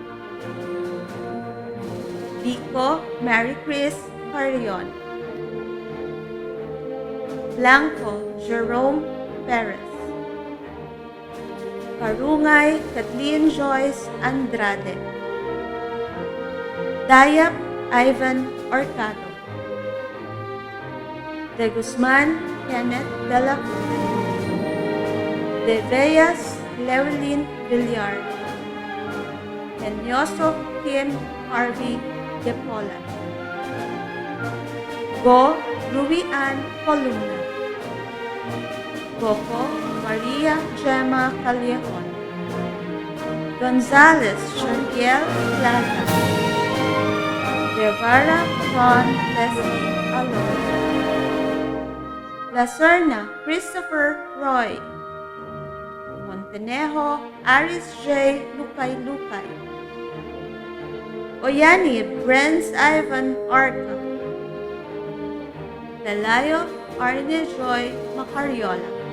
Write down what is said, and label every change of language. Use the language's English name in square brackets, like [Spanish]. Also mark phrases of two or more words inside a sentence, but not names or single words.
[English] Vico Mary Chris Parion. Blanco Jerome Perez. Karungay Kathleen Joyce Andrade. Dayap Ivan Orcado. De Guzman Kenneth De La Cruz. De Veas Llewellyn Villar. Enyoso Kim Harvey De Pola. Go Ruian Columna. Coco Maria Gemma Callejon. Gonzalez Shantiel Plaza. Guevara Ron Leslie Alonso. La Serna Christopher Roy. Montenejo Aris J. Lucay. Oyani Brens Ivan Arca. Pelayo Arne Joy Macariola.